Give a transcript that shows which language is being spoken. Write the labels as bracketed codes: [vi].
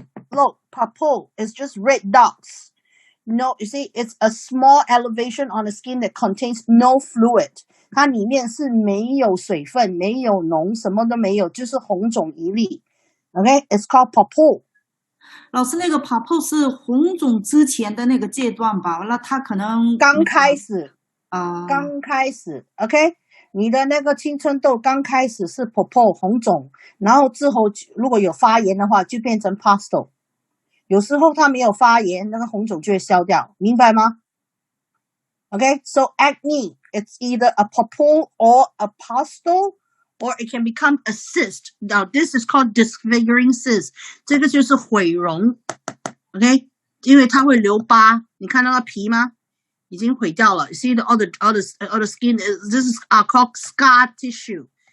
[en] Look, papule is just red dots. No, you see, it's a small elevation on the skin that contains no fluid. [zh] 它里面是没有水分，没有脓，什么都没有，就是红肿一粒。 [en] Okay, it's called papule. [zh] 老师，那个 purple 是红肿之前的那个阶段吧？那它可能刚开始，啊，刚开始 ，OK， 你的那个青春痘刚开始是 papule 红肿，然后之后如果有发炎的话，就变成 pustule。有时候它没有发炎，那个红肿就会消掉，明白吗 ？ [en] Okay, so acne, it's either a papule or a pustule, or it can become a cyst. Now this is called disfiguring cyst. [zh] 这个就是毁容 ，OK， 因为它会留疤。你看到它皮吗？已经毁掉了。 [en] See all the skin. This is called scar tissue.